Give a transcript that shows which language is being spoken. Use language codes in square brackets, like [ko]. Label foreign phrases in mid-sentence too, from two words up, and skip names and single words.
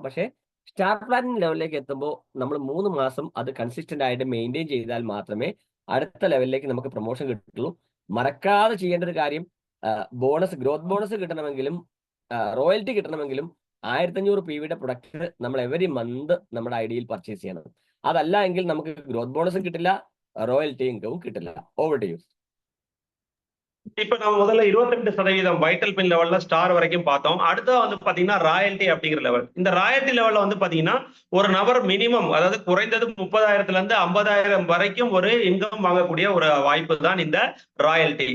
[ml] പക്ഷേ സ്റ്റാർ പ്ലാറ്റിനം ലെവലിലേക്ക് എത്തുമ്പോൾ നമ്മൾ 3 മാസം അത് കൺസിസ്റ്റന്റ് ആയിട്ട് മെയിൻറ്റെയിൻ ചെയ്താൽ മാത്രമേ അടുത്ത ലെവലിലേക്ക് നമുക്ക് പ്രൊമോഷൻ കിട്ടുള്ളൂ. മറക്കാതെ ചെയ്യേണ്ട ഒരു കാര്യം, ബോണസ്, [en] growth bonus [ml] കിട്ടണമെങ്കിലും റോയൽറ്റി കിട്ടണമെങ്കിലും 1,500 പിവിയുടെ പ്രൊഡക്റ്റ് നമ്മൾ [en] every month [ml] നമ്മുടെ ഐഡിയയിൽ പർച്ചേസ് ചെയ്യണം. അതല്ല എങ്കിൽ നമുക്ക് [en] growth bonus [ml] കിട്ടില്ല, റോയൽറ്റി ഇൻകവും കിട്ടില്ല. [en] over to you. [ta] இப்ப நம்ம முதல்ல 22% வைட்டல் பின் லெவல்ல ஸ்டார் வரைக்கும் பார்த்தோம். அடுத்தது வந்து பாத்தீங்கன்னா ராயல்டி அப்படிங்கிற லெவல். இந்த ராயல்டி லெவல்ல வந்து பாத்தீங்கன்னா ஒரு நபர் மினிமம், அதாவது குறைந்தது 30,000ல இருந்து 50,000 வரைக்கும் ஒரு இன்கம் வாங்கக்கூடிய ஒரு வாய்ப்பு தான் இந்த ராயல்டி.